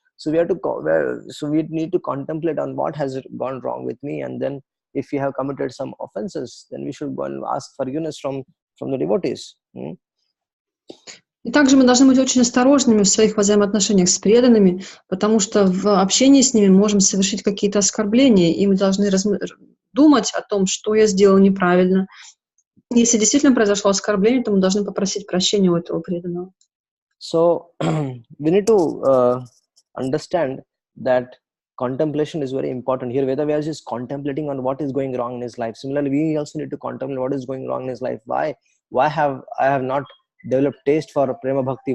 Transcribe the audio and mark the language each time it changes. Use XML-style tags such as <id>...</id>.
<en>So we need to contemplate on what has gone wrong with me, and then if we have committed some offenses, then we should go and ask forgiveness from from the devotees.</en> <ru>И также мы должны быть очень осторожными в своих взаимоотношениях с преданными, потому что в общении с ними можем совершить какие-то оскорбления, и мы должны думать о том, что я сделал неправильно. Если действительно произошло оскорбление, то мы должны попросить прощения у этого преданного.</ru> <en>So we need to understand that contemplation is very important. Here Veda Vyasa is contemplating on what is going wrong in his life. Similarly, we also need to contemplate what is going wrong in his life. Why have I not developed taste for prema bhakti?</en>